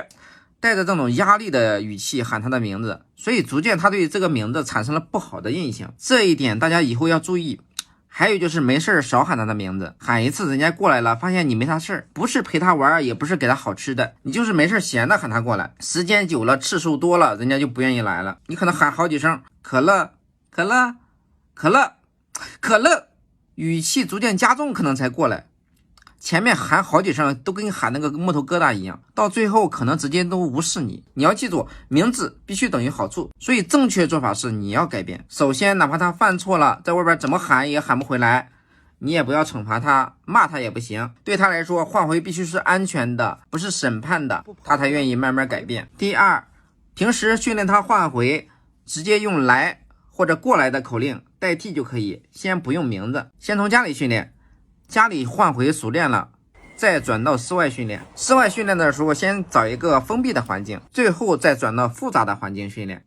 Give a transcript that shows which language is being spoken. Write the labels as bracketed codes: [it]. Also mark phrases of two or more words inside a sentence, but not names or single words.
[zh] 帶着這種壓力的語氣喊他的名字，所以逐漸他對這個名字產生了不好的印象。這一點大家以後要注意。還有就是沒事少喊他的名字，喊一次人家過來了，發現你沒啥事，不是陪他玩，也不是給他好吃的，你就是沒事閒的喊他過來，時間久了次數多了，人家就不願意來了。你可能喊好幾聲可樂可樂可樂可樂，語氣逐漸加重，可能才過來。前面喊好幾聲都跟你喊那個木頭疙瘩一樣，到最後可能直接都无視你。你要记住，名字必須等於好處，所以正確做法是你要改變。首先哪怕他犯錯了，在外邊怎麼喊也喊不回來，你也不要懲罰他，罵他也不行。對他來說，喚回必須是安全的，不是審判的，他才願意慢慢改變。第二，平時訓練他喚回，直接用來或者過來的口令代替就可以，先不用名字，先從家裡訓練。家裡喚回熟練了，再轉到室外訓練。室外訓練的時候，先找一個封閉的環境，最後再轉到複雜的環境訓練。